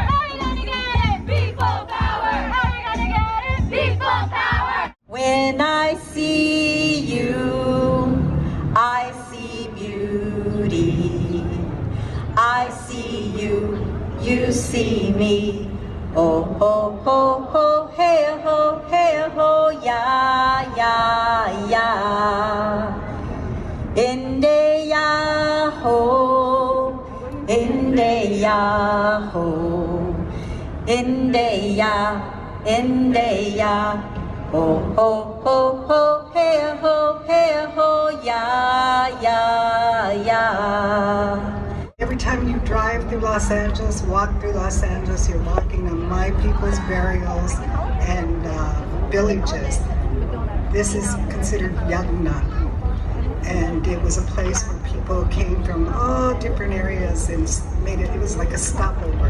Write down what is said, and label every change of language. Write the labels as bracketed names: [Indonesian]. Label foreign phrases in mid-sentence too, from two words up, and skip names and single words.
[English] How we gonna get it? People power. How we gonna get it? People power. When I see you, I see beauty. I see you, you see me. Oh ho ho ho, hey ho, ya ya ya. Inde ya ho, inde ya ho, inde ya, ho ho ho ho, hey ho, ya ya ya. Every time you drive through Los Angeles, walk through Los Angeles, you're walking on my people's burials and villages. This is considered Yagna. And it was a place where people came from all different areas and made it was like a stopover.